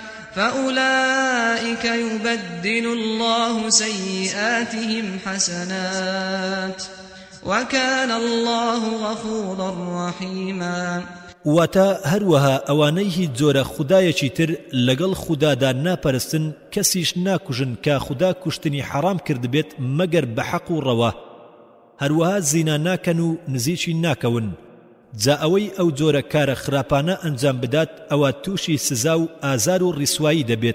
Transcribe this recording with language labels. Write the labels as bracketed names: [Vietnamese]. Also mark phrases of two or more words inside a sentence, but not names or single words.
[Arabic] فأولئك يبدل الله سيئاتهم حسنات وكان الله غفورا رحيما. [Central Kurdish] واتا هەروەها ئەوانەی هیچ جۆرە خودایەکی تر لەگەڵ خودادا ناپەرستن کەسیش ناکوژن کە خوددا کوشتنی حرام کرد بێت مەگەر بە حەق و ڕەوا. هەروەها زینا ناکەن و نزیکی ناکەون. جا ئەوەی ئەو جۆرە کارە خراپانە ئەنجام بدات ئەوە تووشی سزا و ئازار و ڕیسوایی دەبێت.